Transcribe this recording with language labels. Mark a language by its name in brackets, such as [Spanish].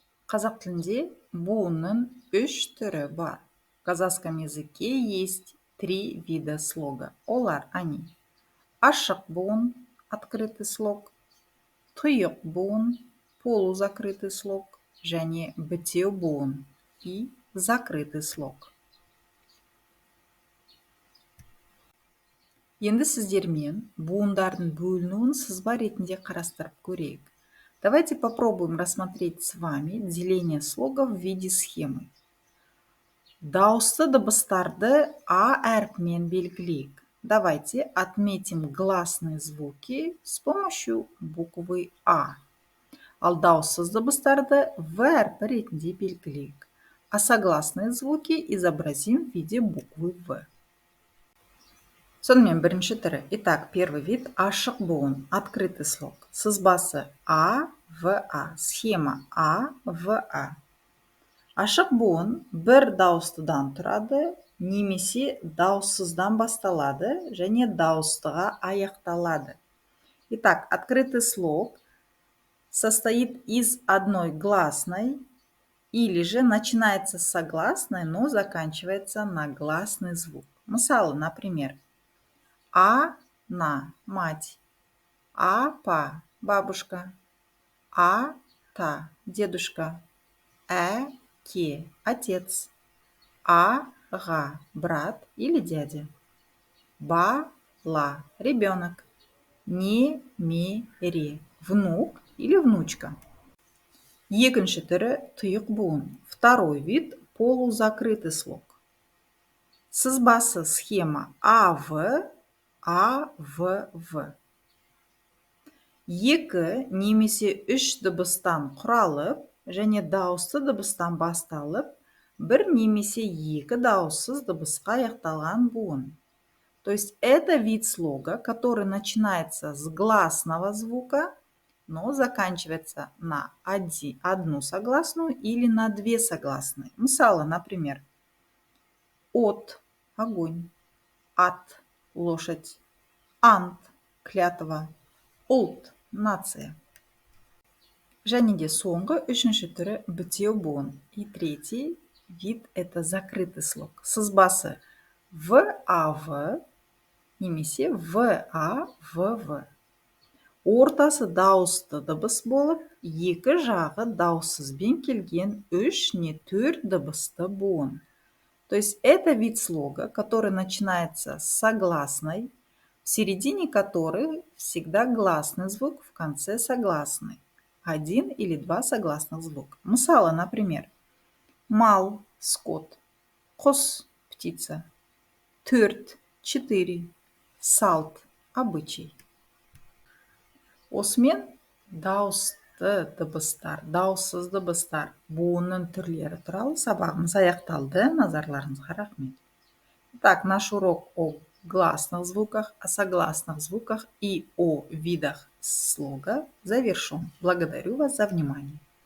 [Kazakh] Қазақ тілінде буынның 3 түрі бар. [Russian] В казахском языке есть 3 вида слога. [Kazakh] Олар они: ашық буын, [Russian] открытый слог, [Kazakh] тұйық буын, [Russian] полузакрытый слог, [Kazakh] және бітеу буын [Russian] и закрытый слог. [Kazakh] Енді сіздермен буындардың бөлінуін сызба ретінде қарастырып көрейік. [Russian] Давайте попробуем рассмотреть с вами деление слогов в виде схемы. [Kazakh] Дауысты дыбыстарды А әрпімен белгілейік. [Russian] Давайте отметим гласные звуки с помощью буквы А. [Kazakh] Ал дауыссыз дыбыстарды В әрпі ретінде белгілейік. [Russian] А согласные звуки изобразим в виде буквы В. [Kazakh] Сонымен бірінші түрі. [Russian] Итак, первый вид – ашық буын, открытый слог. [Kazakh] Сызбасы А, В, А. [Russian] Схема А, В, А. [Kazakh] Ашық буын бір дауыстыдан тұрады, немесе дауыссыздан басталады, және дауыстыға аяқталады. [Russian] Итак, открытый слог состоит из одной гласной или же начинается с согласной, но заканчивается на гласный звук. Мысалы, например, А-на – мать, А-па – бабушка, А-та – дедушка, Ә-ке – отец, А-ға – брат или дядя, Ба-ла – ребенок, Не-ме-ре – внук или внучка. [Kazakh] Екінші түрі тұйық буын. [Russian] Второй вид – полузакрытый слог. [Kazakh] Сызбасы схема АВ, АВВ. Екі немесе үш дыбыстан құралып, және дауысты дыбыстан басталып, бір немесе екі дауыссыз дыбысқа аяқталған буын. [Russian] То есть это вид слога, который начинается с гласного звука, но заканчивается на одну согласную или на две согласные. Мысалы, например, от – огонь, ат – лошадь, ант – клятва, ұлт – нация. [Kazakh] Және де соңғы үшінші түрі бітеу буын. [Russian] И третий вид – это закрытый слог. [Kazakh] Сызбасы ВАВ немесе ВАВВ. Ортасы дауысты дыбыс болып, екі жағы дауыссызбен келген үш не төрт дыбысты буын. [Russian] То есть это вид слога, который начинается с согласной, в середине которой всегда гласный звук, в конце согласный. Один или два согласных звука. Мысалы, например, мал – скот, құс – птица, төрт – 4, салт – обычай. [Kazakh] Осымен дауысты дыбыстар, дауыссыз дыбыстар, буынның түрлері туралы сабағымыз аяқталды. Назарларыңызға рахмет. [Russian] Так, наш урок о гласных звуках, о согласных звуках и о видах слога завершен. Благодарю вас за внимание.